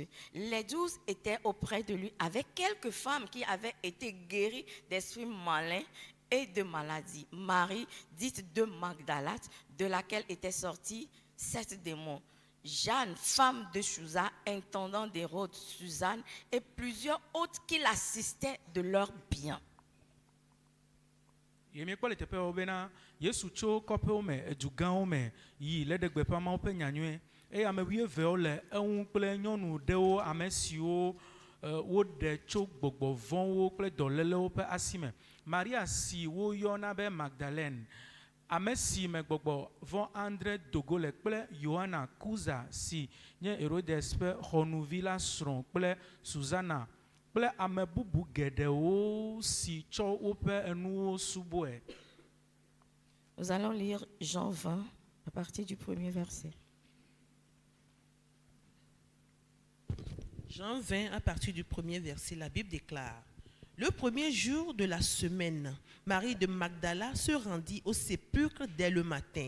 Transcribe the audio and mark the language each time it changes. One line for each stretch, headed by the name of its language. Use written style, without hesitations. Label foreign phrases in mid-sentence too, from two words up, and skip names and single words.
French: Les 12 étaient auprès de lui avec quelques femmes qui avaient été guéries d'esprits malins et de maladies. Marie, dite de Magdala, de laquelle étaient sortis 7 démons. Jeanne, femme de Chouza, intendant d'Hérode, Suzanne et plusieurs autres qui l'assistaient de leurs biens.
Ewe: Yemi kpɔ le teƒe wo bena Yesu tso kɔƒewo me, edu gãwo me yi le ɖe gbeƒã Mawu ƒe nyanyuie eye ame 12 le eŋu kple nyɔnu ɖewo ame siwo woɖe tso gbɔgbɔ vɔ̃wo kple dɔlélewo ƒe asi me. Maria si woyɔna be Magdalene, ame si me gbɔgbɔ vɔ̃ andre dogo le kple Yohana Kuza si nye Herodes ƒe xɔnuvi la srɔ̃ kple Susana kple ame bubu geɖewo si tsɔ woƒe enuwo subɔe.
French: Nous allons lire Jean 20 à partir du premier verset. Jean 20, à partir du premier verset, la Bible déclare: Le premier jour de la semaine, Marie de Magdala se rendit au sépulcre dès le matin.